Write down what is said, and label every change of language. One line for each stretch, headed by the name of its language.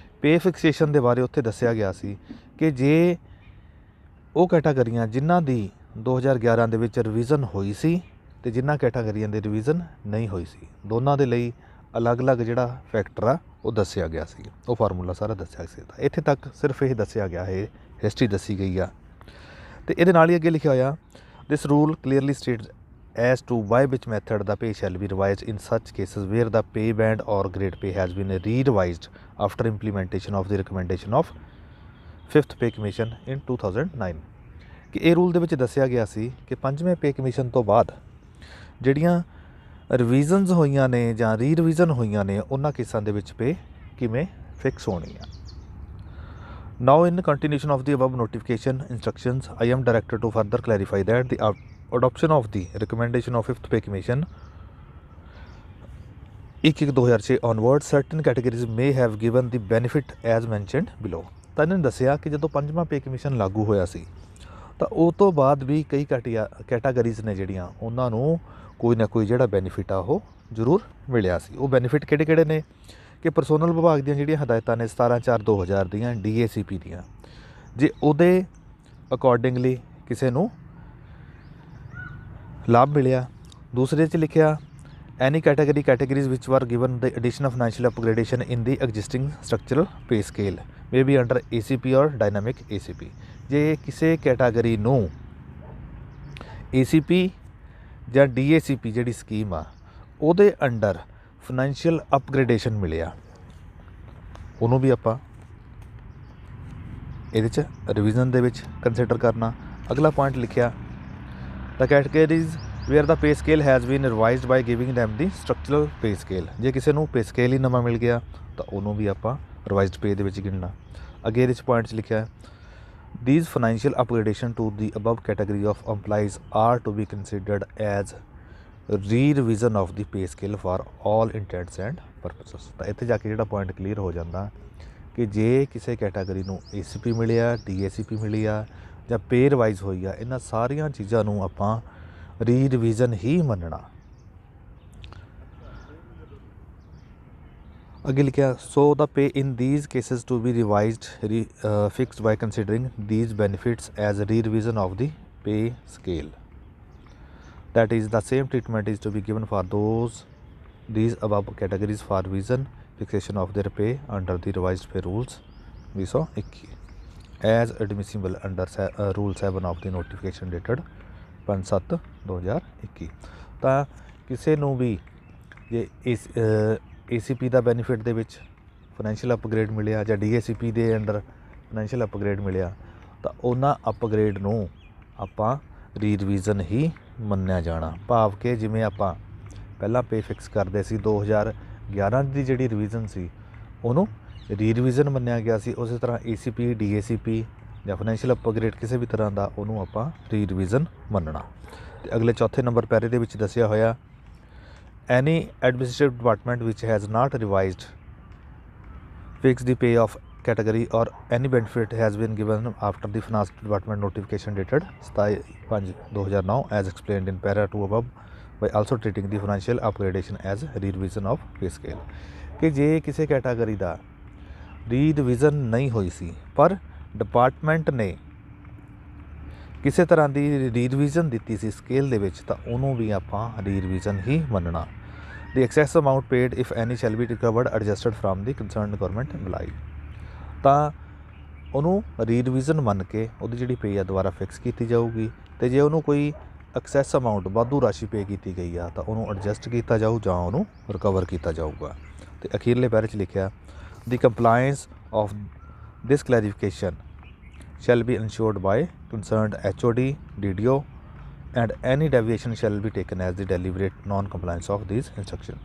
Punjabi: ਪੇ fixation ਦੇ ਬਾਰੇ ਉੱਥੇ ਦੱਸਿਆ ਗਿਆ ਸੀ ਕਿ ਜੇ ਉਹ ਕੈਟਾਗਰੀਆਂ ਜਿਨ੍ਹਾਂ ਦੀ 2011 ਦੇ ਵਿੱਚ ਰਿਵੀਜ਼ਨ ਹੋਈ ਸੀ ਅਤੇ ਜਿਨ੍ਹਾਂ ਕੈਟਾਗਰੀਆਂ ਦੀ ਰਿਵੀਜ਼ਨ ਨਹੀਂ ਹੋਈ ਸੀ, ਦੋਨਾਂ ਦੇ ਲਈ ਅਲੱਗ-ਅਲੱਗ ਜਿਹੜਾ ਫੈਕਟਰ ਆ ਉਹ ਦੱਸਿਆ ਗਿਆ ਸੀ, ਉਹ ਫਾਰਮੂਲਾ ਸਾਰਾ ਦੱਸਿਆ ਸੀ। ਤਾਂ ਇੱਥੇ ਤੱਕ ਸਿਰਫ ਇਹ ਦੱਸਿਆ ਗਿਆ ਹੈ, ਹਿਸਟਰੀ ਦੱਸੀ ਗਈ ਆ। ਅਤੇ ਇਹਦੇ ਨਾਲ ਹੀ ਅੱਗੇ ਲਿਖਿਆ ਹੋਇਆ,
English: This rule clearly states as to by which method the pay shall be revised in such cases where the pay band or grade pay has been re-revised after implementation of the recommendation of 5th pay commission in 2009।
Punjabi: ਕਿ ਇਹ rule ਦੇ ਵਿੱਚ ਦੱਸਿਆ ਗਿਆ ਸੀ ਕਿ 5ਵੇਂ pay commission ਤੋਂ ਬਾਅਦ ਜਿਹੜੀਆਂ ਰਿਵੀਜ਼ਨਸ ਹੋਈਆਂ ਨੇ ਜਾਂ ਰੀ-ਰਿਵੀਜ਼ਨ ਹੋਈਆਂ ਨੇ, ਉਹਨਾਂ ਕੇਸਾਂ ਦੇ ਵਿੱਚ ਪੇ ਕਿਵੇਂ ਫਿਕਸ ਹੋਣੀ ਆ।
English: Now in continuation of the above notification instructions, I am directed to further clarify that the adoption of the recommendation of 5th pay commission 1/1/2006 onwards certain categories may have given the benefit as mentioned below।
Punjabi: ਤਾਂ ਇਹਨਾਂ ਨੇ ਦੱਸਿਆ ਕਿ ਜਦੋਂ 5ਵਾਂ pay commission ਲਾਗੂ ਹੋਇਆ ਸੀ ਤਾਂ ਉਹ ਤੋਂ ਬਾਅਦ ਵੀ ਕਈ ਕੈਟਾਗਰੀਜ਼ ਨੇ ਜਿਹੜੀਆਂ, ਉਹਨਾਂ ਨੂੰ ਕੋਈ ਨਾ ਕੋਈ ਜਿਹੜਾ ਬੈਨੀਫਿਟ ਆ ਉਹ ਜ਼ਰੂਰ ਮਿਲਿਆ ਸੀ। ਉਹ ਬੈਨੀਫਿਟ ਕਿਹੜੇ ਨੇ ਕਿ ਪਰਸੋਨਲ ਵਿਭਾਗ ਦੀਆਂ ਜਿਹੜੀਆਂ ਹਦਾਇਤਾਂ ਨੇ 17/4/2000 ਦੀਆਂ DACP ਦੀਆਂ, ਜੇ ਉਹਦੇ ਅਕੋਰਡਿੰਗਲੀ ਕਿਸੇ ਨੂੰ ਲਾਭ ਮਿਲਿਆ। ਦੂਸਰੇ 'ਚ ਲਿਖਿਆ
English: Any categories which were given the additional financial upgradation in the existing structural pay scale may be under ACP or dynamic ACP।
Punjabi: ਜੇ ਕਿਸੇ ਕੈਟਾਗਰੀ ਨੂੰ ACP ਜਾਂ DACP ਜਿਹੜੀ ਸਕੀਮ ਆ ਉਹਦੇ ਅੰਡਰ ਫਾਈਨੈਂਸ਼ੀਅਲ ਅਪਗ੍ਰੇਡੇਸ਼ਨ ਮਿਲਿਆ, ਉਹਨੂੰ ਵੀ ਆਪਾਂ ਇਹਦੇ 'ਚ ਰਿਵੀਜ਼ਨ ਦੇ ਵਿੱਚ ਕੰਸੀਡਰ ਕਰਨਾ। ਅਗਲਾ ਪੁਆਇੰਟ ਲਿਖਿਆ,
English: The categories where the pay scale has been revised by giving them the structural pay scale.
Punjabi: ਜੇ ਕਿਸੇ ਨੂੰ ਪੇ ਸਕੇਲ ਹੀ ਨਵਾਂ ਮਿਲ ਗਿਆ ਤਾਂ ਉਹਨੂੰ ਵੀ ਆਪਾਂ ਰਿਵਾਈਜ਼ਡ ਪੇ ਦੇ ਵਿੱਚ ਗਿਣਨਾ। ਅੱਗੇ ਇਹਦੇ 'ਚ ਪੁਆਇੰਟ 'ਚ ਲਿਖਿਆ,
English: these financial upgradation to the above category of employees are to be considered as re-revision of the pay scale for all intents and purposes।
Punjabi: ਤਾਂ ਇੱਥੇ ਜਾ ਕੇ ਜਿਹੜਾ ਪੁਆਇੰਟ ਕਲੀਅਰ ਹੋ ਜਾਂਦਾ ਕਿ ਜੇ ਕਿਸੇ ਕੈਟਾਗਰੀ ਨੂੰ ACP ਮਿਲਿਆ, DACP ਮਿਲੀ ਆ ਜਾਂ ਪੇ ਰਿਵਾਈਜ਼ ਹੋਈ ਆ, ਇਹਨਾਂ ਸਾਰੀਆਂ ਚੀਜ਼ਾਂ ਨੂੰ ਆਪਾਂ ਰੀ-ਰਿਵੀਜ਼ਨ ਹੀ ਮੰਨਣਾ। ਅੱਗੇ ਲਿਖਿਆ,
English: So the pay in these cases to be revised fixed by considering these benefits as re-revision of the pay scale. That is, the same treatment is to be given for these above categories for revision fixation of their pay under the revised pay rules 2021 as admissible under rule 7 of the notification dated 5/7/2021।
Punjabi: ਤਾਂ ਕਿਸੇ ਨੂੰ ਵੀ ਜੇ ACP ਦਾ benefit ਦੇ ਵਿੱਚ financial upgrade ਮਿਲਿਆ ਜਾਂ DACP ਦੇ under financial upgrade ਮਿਲਿਆ, ਤਾਂ ਉਹਨਾਂ ਅਪਗ੍ਰੇਡ ਨੂੰ ਆਪਾਂ ਰੀ-ਰਿਵੀਜ਼ਨ ਹੀ ਮੰਨਿਆ ਜਾਣਾ। ਭਾਵ ਕਿ ਜਿਵੇਂ ਆਪਾਂ ਪਹਿਲਾਂ ਪੇ ਫਿਕਸ ਕਰਦੇ ਸੀ 2011 ਦੀ ਜਿਹੜੀ ਰਿਵੀਜ਼ਨ ਸੀ ਉਹਨੂੰ ਰੀ ਰਿਵੀਜ਼ਨ ਮੰਨਿਆ ਗਿਆ ਸੀ, ਉਸੇ ਤਰ੍ਹਾਂ ACP DACP ਜਾਂ ਫਾਈਨੈਂਸ਼ੀਅਲ ਅਪਗ੍ਰੇਡ ਕਿਸੇ ਵੀ ਤਰ੍ਹਾਂ ਦਾ ਉਹਨੂੰ ਆਪਾਂ ਰੀ ਰਿਵੀਜ਼ਨ ਮੰਨਣਾ। ਤੇ ਅਗਲੇ ਚੌਥੇ ਨੰਬਰ ਪੈਰੇ ਦੇ ਵਿੱਚ ਦੱਸਿਆ ਹੋਇਆ
English: Any administrative department which has not revised fix the pay of category or any benefit has been given after the finance department notification dated 27/5/2009 as explained in para 2 above by also treating the financial upgradation as re-revision of pay scale।
Punjabi: ਕਿ ਜੇ ਕਿਸੇ category ਦਾ ਰੀ-ਰਿਵੀਜ਼ਨ ਨਹੀਂ ਹੋਈ ਸੀ ਪਰ department ਨੇ ਕਿਸੇ ਤਰ੍ਹਾਂ ਦੀ ਰੀ-ਰਿਵੀਜ਼ਨ ਦਿੱਤੀ ਸੀ ਸਕੇਲ ਦੇ ਵਿੱਚ ਤਾਂ ਉਹਨੂੰ ਵੀ ਆਪਾਂ ਰੀ-ਰਿਵੀਜ਼ਨ ਹੀ ਮੰਨਣਾ।
English: The excess amount paid if any shall be recovered adjusted from the concerned government employee।
Punjabi: ਤਾਂ ਉਹਨੂੰ ਰੀ ਰਿਵੀਜ਼ਨ ਮੰਨ ਕੇ ਉਹਦੀ ਜਿਹੜੀ ਪੇ ਆ ਦੁਬਾਰਾ ਫਿਕਸ ਕੀਤੀ ਜਾਊਗੀ ਅਤੇ ਜੇ ਉਹਨੂੰ ਕੋਈ ਐਕਸੈਸ ਅਮਾਊਂਟ ਵਾਧੂ ਰਾਸ਼ੀ ਪੇ ਕੀਤੀ ਗਈ ਆ ਤਾਂ ਉਹਨੂੰ ਐਡਜਸਟ ਕੀਤਾ ਜਾਊ ਜਾਂ ਉਹਨੂੰ ਰਿਕਵਰ ਕੀਤਾ ਜਾਊਗਾ। ਅਤੇ ਅਖੀਰਲੇ ਪੈਰੇ 'ਚ ਲਿਖਿਆ
English: The compliance of this clarification shall be ensured by concerned HOD DDO and any deviation shall be taken as the deliberate non compliance of this instruction.